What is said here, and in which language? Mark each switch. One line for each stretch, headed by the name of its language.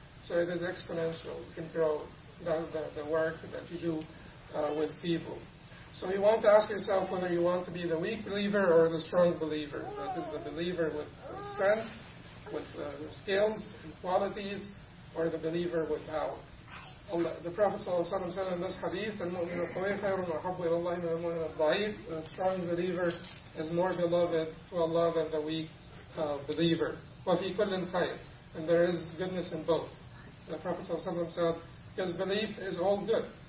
English: So it is exponential. You can grow the work that you do with people. So you want to ask yourself whether you want to be the weak believer or the strong believer. That is, the believer with the strength, with the skills and qualities, or the believer with power. Allah, the Prophet ﷺ said in this hadith,
Arabic: المؤمن القوي خير محب إلى الله من المؤمن الضعيف.
English: The strong believer is more beloved to Allah than the weak believer.
Arabic: وفي كل خير.
English: And there is goodness in both. The Prophet ﷺ said, his belief is all good.